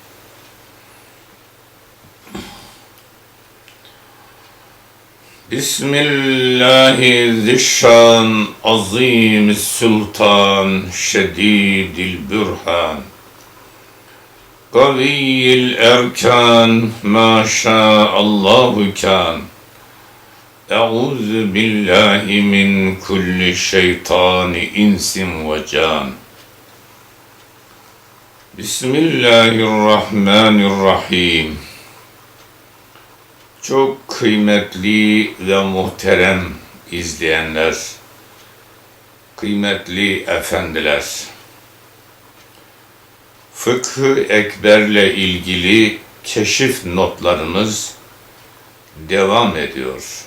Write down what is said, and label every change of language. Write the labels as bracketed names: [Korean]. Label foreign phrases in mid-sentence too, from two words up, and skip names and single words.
[Arabic] بسم الله ذي الشان عظيم السلطان شديد البرهان قوي الأركان ما شاء الله كان. أعوذ بالله من كل شيطان إنس وجان. بسم الله الرحمن الرحيم. [Turkish] Çok kıymetli ve muhterem izleyenler, kıymetli efendiler, Fıkh-ı Ekber'le ilgili keşif notlarımız devam ediyor.